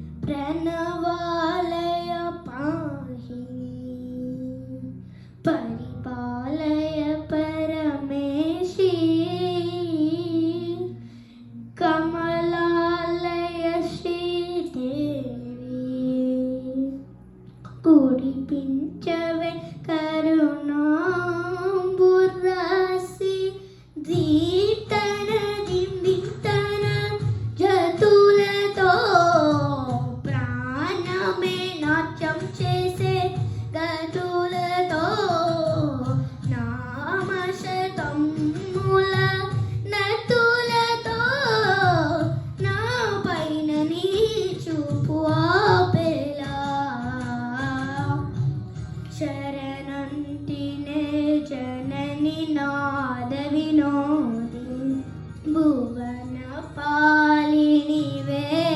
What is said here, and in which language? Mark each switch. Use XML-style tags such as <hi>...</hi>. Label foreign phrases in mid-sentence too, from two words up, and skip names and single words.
<sa>प्रणवालय पाहि परिपालय परमेशी कमलालय श्रीदेवी कुडिपिंचवे</sa> <te>करुणांबुरासी దీప్తన దిందింతన జతులతో ప్రాణమే నాట్యం చేసే గతులతో నామశతముల నతులతో నా పైన నీ చూపు ఆపేలా శరణంటినే జనని నాద వినోది భువన పాలినివే</te>